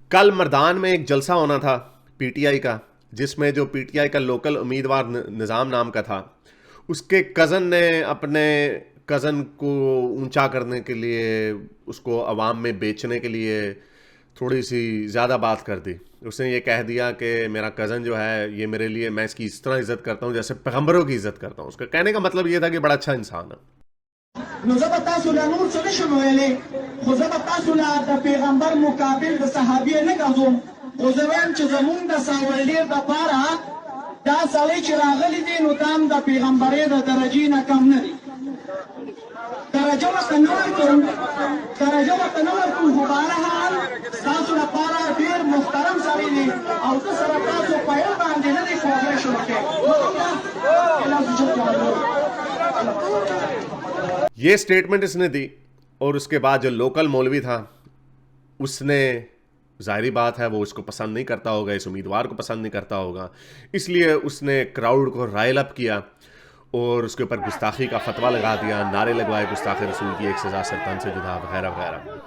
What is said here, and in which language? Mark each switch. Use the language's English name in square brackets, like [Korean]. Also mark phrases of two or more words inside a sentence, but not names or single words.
[Urdu] کل مردان میں ایک جلسہ ہونا تھا پی ٹی آئی کا، جس میں جو پی ٹی آئی کا لوکل امیدوار نظام نام کا تھا، اس کے کزن نے اپنے کزن کو اونچا کرنے کے لیے، اس کو عوام میں بیچنے کے لیے تھوڑی سی زیادہ بات کر دی. اس نے یہ کہہ دیا کہ میرا کزن جو ہے یہ میرے لیے، میں اس کی اس طرح عزت کرتا ہوں جیسے پیغمبروں کی عزت کرتا ہوں. اس کا کہنے کا مطلب یہ تھا کہ بڑا اچھا انسان ہے. [Pashto] نو زه به تاسو له نور څه نشم ویلی، خو زه به تاسو له د پیغمبر مقابل د صحابي نه ګرځوم، خو زه وایم چې زمونږ د ساولډیر دپاره دا سړی چې راغلی دی نو دا هم د پیغمبرۍ د درجې نه کم نه دی. درجه ورته نه ورکوم، خو بهرحال ستاسو لپاره ډېر محترم سړی دی او زه سره تاسو په یو باندې نه دی کوپریشن وکړی. [Urdu] یہ اسٹیٹمنٹ اس نے دی، اور اس کے بعد جو لوکل مولوی تھا اس نے، ظاہری بات ہے وہ اس کو پسند نہیں کرتا ہوگا، اس امیدوار کو پسند نہیں کرتا ہوگا، اس لیے اس نے کراؤڈ کو [English] rile up [Urdu] کیا اور اس کے اوپر گستاخی کا فتویٰ لگا دیا، نعرے لگوائے گستاخ رسول کی ایک سزا سرطان سے جدا وغیرہ وغیرہ.